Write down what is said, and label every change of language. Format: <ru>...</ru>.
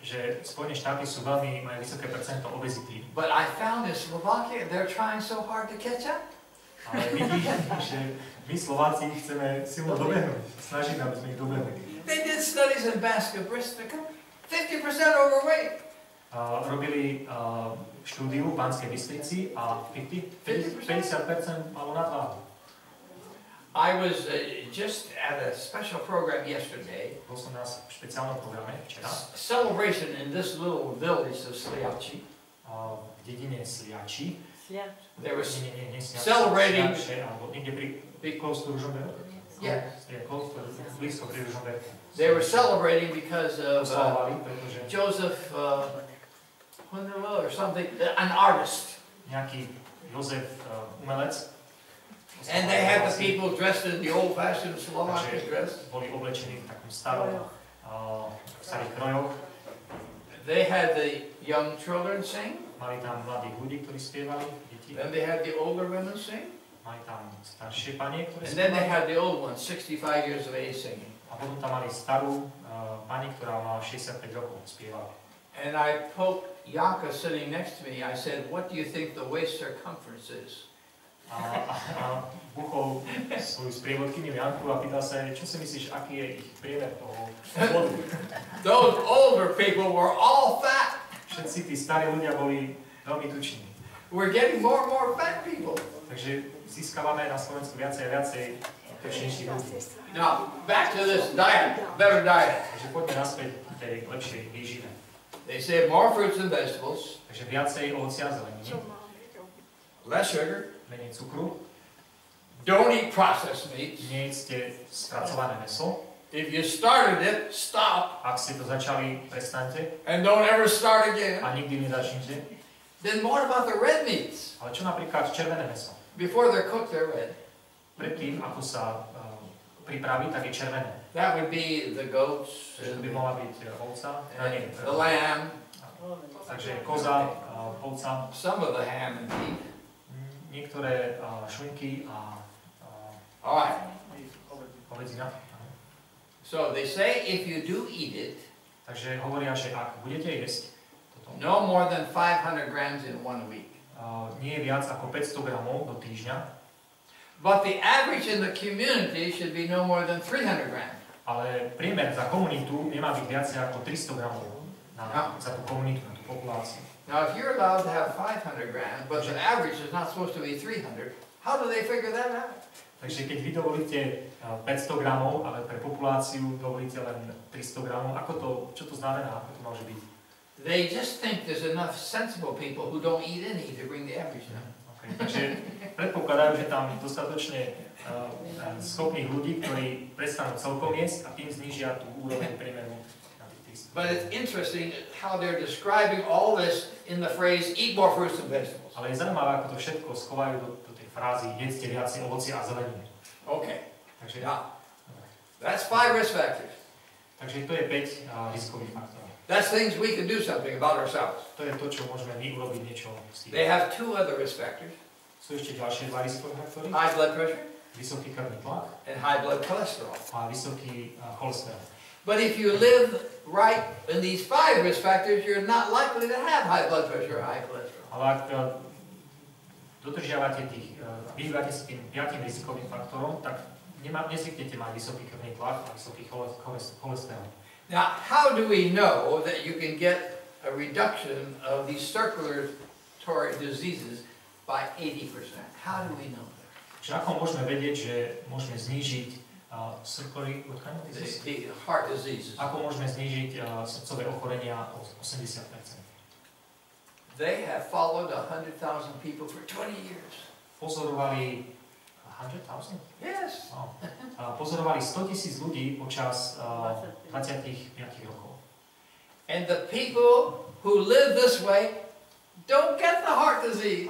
<sk>Že Spojené štáty sú majú vysoké percento obezity.</sk> <en>But I found in Slovakia they're trying so hard to catch up.</en> <sk>Ale vidíš, že my Slováci chceme silno dobehnúť. Snažíme, aby sme ich dobehli.</sk> <en>They did studies in Basque Bristol, 50% overweight.</en> <sk>Robili štúdiu v Banskej Bystrici a 50% malo nadváhu.</sk> <en>I was just at a special program yesterday.</en> <sk>Bol som na špeciálnom programe včera.</sk> <en>Celebration in this little village of Sliachi.</en> <sk>V dedine Sliači.</sk> <en>They were</en> <sk>Sliači,</sk> <en>celebrating.</en> <sk>Alebo niekde</sk> <en>close to</en> <sk>Ružomberku.</sk> <en>Yeah.</en> <sk>Blízko pri Ružomberku.</sk> <en>They were celebrating because of</en> <sk>pretože</sk> <en>Joseph or something, an artist.</en> <sk>Nejaký Jozef umelec.</sk> <en>And they had the people dressed in the old-fashioned Slovak dress.</en> <sk>Boli oblečení v takom starom, starých krojoch.</sk> <en>They had the young children sing.</en> <sk>Mali tam mladých ľudí, ktorí spievali, deti.</sk> <en>Then they had the older women sing.</en> <sk>Mali tam staršie panie, ktoré</sk> <en>And then they</en> <sk>spievali.</sk> <en>had the old ones, 65 years of age, singing.</en> <sk>A potom tam mali starú pani, ktorá mala 65 rokov, spievala.</sk> <en>And I poked Yaka sitting next to me. I said, "What do you think the waist circumference is?"</en> <sk>A buchol svoju sprievodkyňu Janku a pýtal sa, čo si myslíš, aký je ich priemer toho vodu.</sk> <en>Those older people were all fat.</en> <sk>Všetci tí starí ľudia boli veľmi tuční.</sk> <en>We're getting more and more fat people.</en> <sk>Takže získavame na Slovensku viacej a viacej tučnejších ľudí.</sk> <en>Now, back to this diet, better diet.</en> <sk>Takže poďme naspäť k tej lepšej výžive.</sk> <en>They say more fruits and vegetables,</en> <sk>Takže viacej ovocia a zeleniny,</sk> <en>less sugar,</en> <sk>menej cukru,</sk> <en>don't eat processed meats.</en> <sk>nejedzte spracované mäso.</sk> <en>If you started it, stop,</en> <sk>Ak ste to začali, prestaňte</sk> <en>and don't ever start again.</en> <sk>a nikdy nezačnite.</sk> <en>Then what about the red meats?</en> <sk>Ale čo napríklad červené mäso?</sk> <en>Before they're cooked, they're red.</en> <sk>Predtým, ako sa pripraví, tak je červené.</sk> <en>That would be the goats,</en> <sk>Takže to by mohla byť ovca,</sk> <en>the lamb,</en> <sk>takže koza, ovca,</sk> <en>some of the ham and beef.</en> <sk>niektoré šunky a</sk> <en>All right.</en> <sk>hovedzina.</sk> <en>So they say if you do eat it,</en> <sk>Takže hovoria, že ak budete jesť toto,</sk> <en>no more than 500 grams in 1 week.</en> <sk>nie je viac ako 500 gramov do týždňa,</sk> <en>But the average in the community should be no more than 300 grams.</en> <sk>ale priemer za komunitu nemá byť viacej ako 300 gramov za tú komunitu, na tú populáciu.</sk> <en>Now, if you're allowed to have 500 grams, but the average is not supposed to be 300, how do they figure that out?</en> <sk>Takže keď vy dovolíte 500 gramov, ale pre populáciu dovolíte len 300 gramov, čo to znamená, ako to môže byť?</sk> <en>They just think there's enough sensible people who don't eat any to bring the average down. Okay.</en> <sk>Takže predpokladajú, že tam dostatočne schopných ľudí, ktorí prestanú celkom jesť a tým znížia tú úroveň priemeru na tých 300.</sk> <en>But it's interesting how they're describing all this in the phrase, eat more fruits and vegetables.</en> <sk>Ale je zaujímavé, ako to všetko schovajú do tej frázy, jedzte viacej ovocia a zeleniny.</sk> <en>Okay.</en> <sk>Takže,</sk> <en>Now, that's 5 risk factors.</en> <sk>takže to je 5 rizikových faktorov.</sk> <en>That's things we can do something about ourselves.</en> <sk>To je to, čo môžeme my urobiť niečo s tým.</sk> <en>They have 2 other risk factors.</en> <sk>Sú ešte ďalšie 2 rizikové faktory.</sk> <en>High blood pressure</en> <sk>Vysoký krvný tlak</sk> <en>and high blood cholesterol.</en> <sk>a vysoký cholesterol.</sk> <en>But if you live right in these 5 risk factors, you're not likely to have high blood pressure or high cholesterol.</en> <sk>Ale ak dodržiavate vyhýbate sa tým 5 rizikovým faktorom, tak nezvyknete mať vysoký krvný tlak a vysoký cholesterol.</sk> <en>Now, how do we know that you can get a reduction of these circulatory diseases by 80%? How do we know that?</en> <sk>Čiže ako môžeme vedieť, že môžeme znížiť</sk> <en>The heart diseases.</en> <sk>Ako môžeme znížiť srdcové ochorenia o 80%?</sk> <en>They have followed 100,000 people for 20 years.</en> <sk>Pozorovali 100,000?</sk> <en>Yes.</en> <sk>Pozorovali 100,000 ľudí počas 25 rokov.</sk> <en>And the people who live this way don't get the heart disease.</en>